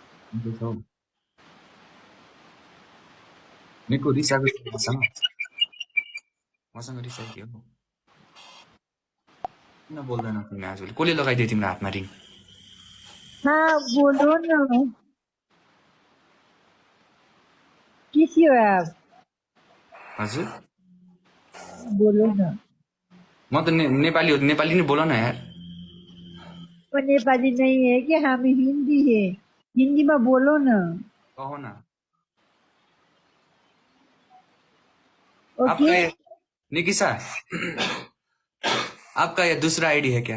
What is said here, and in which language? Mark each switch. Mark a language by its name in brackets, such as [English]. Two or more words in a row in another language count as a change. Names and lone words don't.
[Nepali] सन्चै छौ? निको रिसाएको छ मसँग रिसाइदियो। किन बोल्दैनौ तिमी आजभोलि? कसले लगाइदियो तिम्रो हातमा रिङ? [Hindi] हाँ बोलो ना, किसी हो आप? [Nepali] हजुर [Hindi] बोलो ना। [Nepali] म त नेपाली हो, नेपाली नै बोल न यार। [Hindi] वो नेपाली नहीं है कि हम हिंदी है, हिंदी में बोलो ना। कहो न। ओके। आपका ये निकिसा आपका ये दूसरा आईडी है क्या?